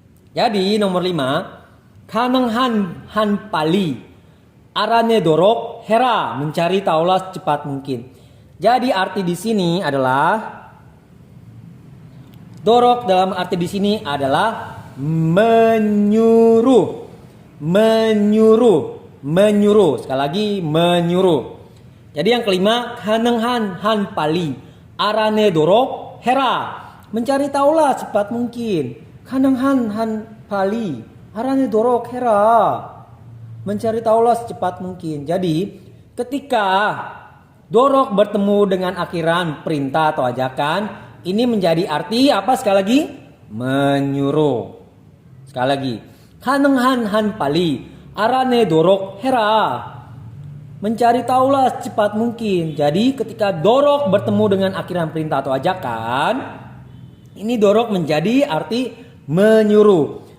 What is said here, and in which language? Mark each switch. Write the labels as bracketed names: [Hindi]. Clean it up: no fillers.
[Indonesian] Jadi nomor 5, [Korean] 가능한 한 빨리 알아내도록 해라. [Indonesian] Mencari tahulah secepat mungkin. Jadi arti di sini adalah dorok dalam arti di sini adalah menyuruh. Sekali lagi menyuruh. Jadi yang kelima, [Korean] 가능한 한 빨리 알아내도록 해라. [Indonesian] Mencari tahulah secepat mungkin. [Korean] 가능한 한 빨리 알아내도록 해라. [Indonesian] Mencari tahulah secepat mungkin. Jadi ketika dorok bertemu dengan akhiran perintah atau ajakan, ini menjadi arti apa sekali lagi? Menyuruh. Sekali lagi, [Korean] 가능한 한 빨리 알아내도록 해라. [Indonesian] Mencari tahulah secepat mungkin. Jadi ketika dorok bertemu dengan akhiran perintah atau ajakan, ini dorok menjadi arti menyuruh.